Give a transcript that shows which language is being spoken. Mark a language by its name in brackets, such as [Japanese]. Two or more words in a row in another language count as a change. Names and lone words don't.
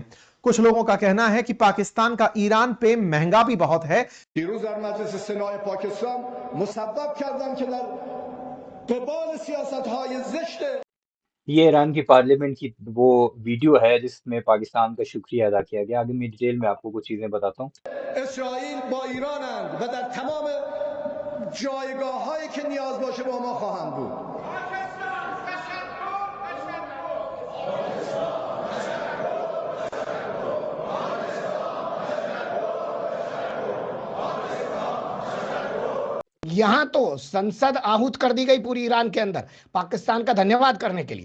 [Hindi] कुछ लोगों का कहना है कि पाकिस्तान का ईरान पे महंगा भी बहुत है। ये ईरान की पार्लियामेंट की वो वीडियो है जिसमें पाकिस्तान का शुक्रिया अदा किया गया। आगे मैं डिटेल में आपको कुछ चीजें बताता हूँ। [Persian] اسرائیل با ایرانند و در تمام جایگاه‌هایی که نیاز باشه با ما خواهند بود. [Hindi] यहां तो संसद आहूत कर दी गई पूरी ईरान के अंदर पाकिस्तान का धन्यवाद करने के लिए।